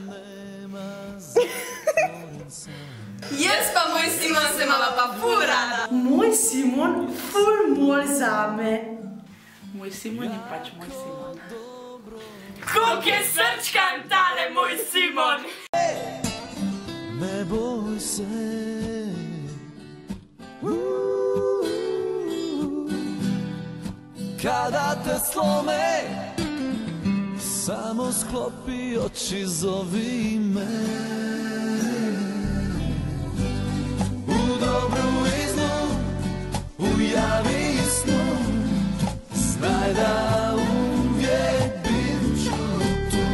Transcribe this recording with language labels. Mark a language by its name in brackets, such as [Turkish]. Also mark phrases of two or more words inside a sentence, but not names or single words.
[Slovenian] Jaz pa moj Simon se imava pa ful rada. Moj Simon ful mol zame. Moj Simon je pač moj Simon. Koliko je srčkan tale moj Simon! [Croatian] Ne boj se, kada te slome, samo sklopi oči, zovi me. U dobru i zlu, u javi i snu, znaj da uvijek bit ću tu.